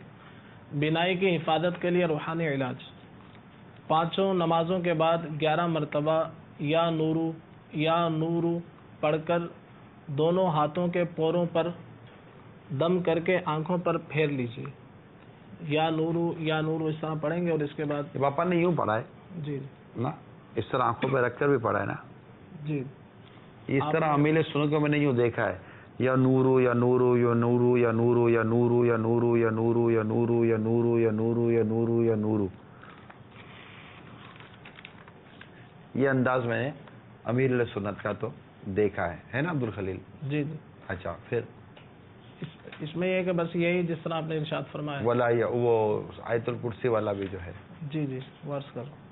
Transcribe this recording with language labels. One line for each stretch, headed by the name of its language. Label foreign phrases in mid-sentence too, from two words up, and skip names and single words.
Urdu: بینائی کی حفاظت کے لیے روحانی علاج، 5 نمازوں کے بعد 11 مرتبہ
Arabic: یا نورو
Urdu: پڑھ کر دونوں ہاتھوں کے پوروں پر دم کر کے آنکھوں پر پھیر لیجیے.
Arabic: یا نورو
Urdu: اس طرح پڑھیں گے، اور اس کے بعد پاپا نے یوں پڑھا ہے جی نا، اس طرح آنکھوں پہ رکھ کر بھی پڑھا ہے نا جی. اس طرح امیل سنت کو میں نے یوں دیکھا ہے،
Arabic: یا نورو یا نورو یا نورو یا نورو یا نورو یا نورو یا نورو یا نورو یا نورو یا نورو یا نورو یا نورو،
Urdu: یہ انداز میں نے امیر سنت کا تو دیکھا ہے نا عبدالخلیل؟ جی جی. اچھا، پھر اس میں یہ کہ بس یہی جس طرح آپ نے ارشاد فرمایا ولا یا وہ آیت الکرسی والا بھی جو ہے جی جی ورس کرو.